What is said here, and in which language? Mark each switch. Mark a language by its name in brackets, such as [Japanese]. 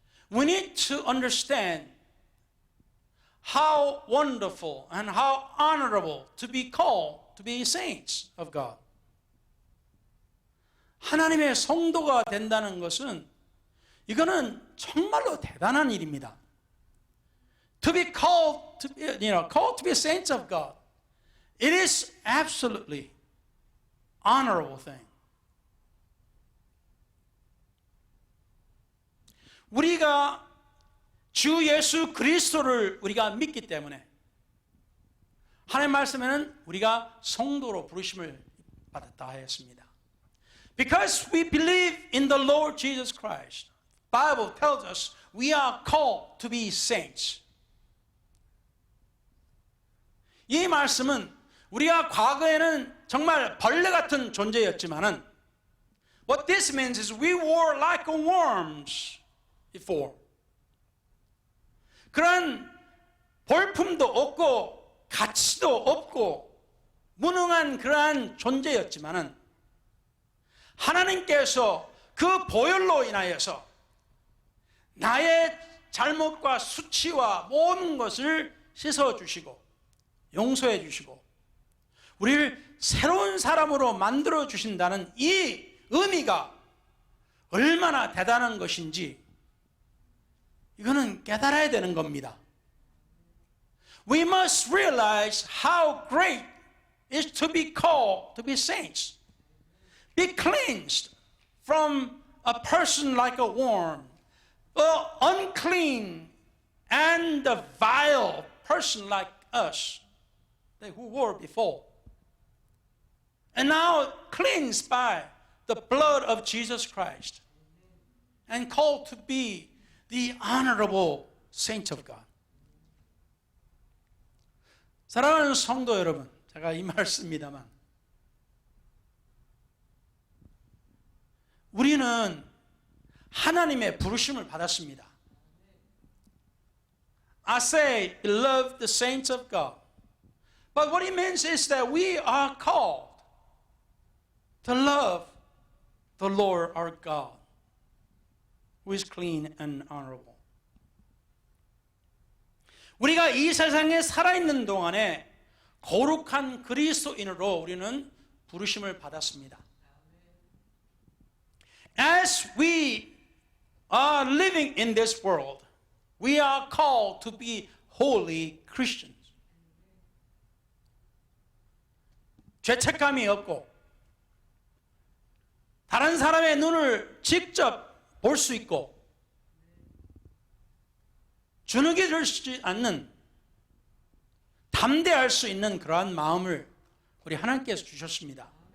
[English] We need to understand how wonderful and how honorable to be called to be saints of God. [Korean] 하나님의 성도가 된다는 것은 이거는 정말로 대단한 일입니다. [English] To be called to be saints of God, it is absolutely honorable thing. [Korean] 우리가 주 예수 그리스도를 우리가 믿기 때문에 하나님 말씀에는 우리가 성도로 부르심을 받았다 하였습니다. [English] Because we believe in the Lord Jesus Christ, Bible tells us we are called to be saints. [Korean] 이 말씀은 우리가 과거에는 정말 벌레 같은 존재였지만은 [English] what this means is we were like worms before. [Korean] 그런 볼품도 없고 가치도 없고 무능한 그러한 존재였지만은 하나님께서 그 보혈로 인하여서 나의 잘못과 수치와 모든 것을 씻어주시고 용서해 주시고 우리를 새로운 사람으로 만들어 주신다는 이 의미가 얼마나 대단한 것인지 이거는 깨달아야 되는 겁니다. [English] We must realize how great it is to be called to be saints. Be cleansed from a person like a worm, an unclean and a vile person like us, who were before. And now cleansed by the blood of Jesus Christ and called to be the honorable saints of God. [Korean] 사랑하는 성도 여러분, 제가 이 말씀입니다만 우리는 하나님의 부르심을 받았습니다. [English] I say, beloved saints of God. But what it means is that we are called to love the Lord our God, who is clean and honorable. [Korean] 우리가 이 세상에 살아있는 동안에 거룩한 그리스도인으로 우리는 부르심을 받았습니다. [English] As we are living in this world, we are called to be holy Christians. [Korean] 죄책감이 없고 다른 사람의 눈을 직접 볼 수 있고 주눅이 들지 않는 담대할 수 있는 그러한 마음을 우리 하나님께서 주셨습니다.